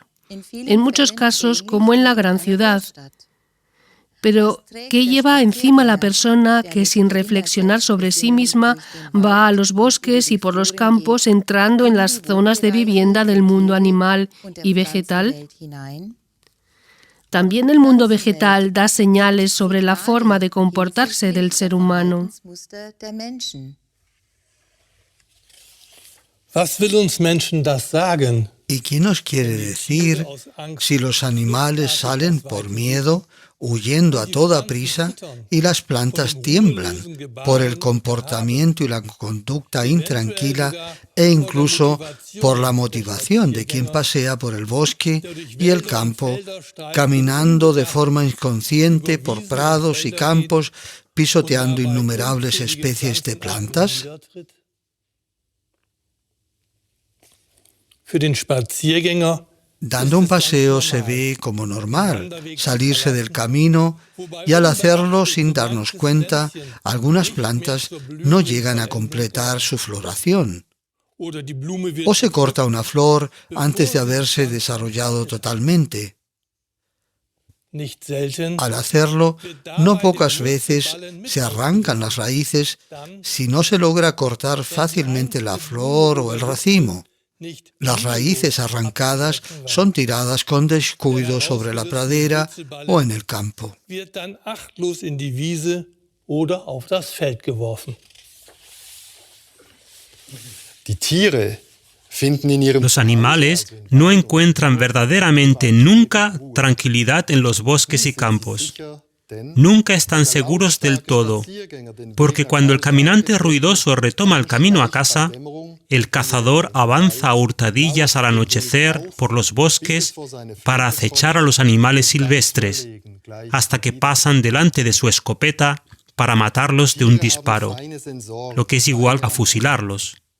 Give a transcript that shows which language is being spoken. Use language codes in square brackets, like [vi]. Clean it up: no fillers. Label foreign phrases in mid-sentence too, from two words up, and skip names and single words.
[es] En muchos casos, como en la gran ciudad. Pero, ¿qué lleva encima la persona que sin reflexionar sobre sí misma va a los bosques y por los campos entrando en las zonas de vivienda del mundo animal y vegetal? También el mundo vegetal da señales sobre la forma de comportarse del ser humano. [de] Was will uns Menschen das sagen? [es] ¿Y qué nos quiere decir si los animales salen por miedo, huyendo a toda prisa, y las plantas tiemblan por el comportamiento y la conducta intranquila e incluso por la motivación de quien pasea por el bosque y el campo, caminando de forma inconsciente por prados y campos, pisoteando innumerables especies de plantas? [de] Für den Spaziergänger [es] Dando un paseo se ve como normal salirse del camino y al hacerlo sin darnos cuenta, algunas plantas no llegan a completar su floración. [de] oder die Blume wird [es] O se corta una flor antes de haberse desarrollado totalmente. [de] nicht selten [es] Al hacerlo, no pocas veces se arrancan las raíces si no se logra cortar fácilmente la flor o el racimo. [de] nicht [es] Las raíces arrancadas son tiradas con descuido sobre la pradera o en el campo. [de] wird dann achtlos in die Wiese oder auf das Feld geworfen. Die Tiere finden in ihrem [es] Los animales no encuentran verdaderamente nunca tranquilidad en los bosques y campos. Nunca están seguros del todo, porque cuando el caminante ruidoso retoma el camino a casa, el cazador avanza a hurtadillas al anochecer por los bosques para acechar a los animales silvestres, hasta que pasan delante de su escopeta para matarlos de un disparo, lo que es igual a fusilarlos.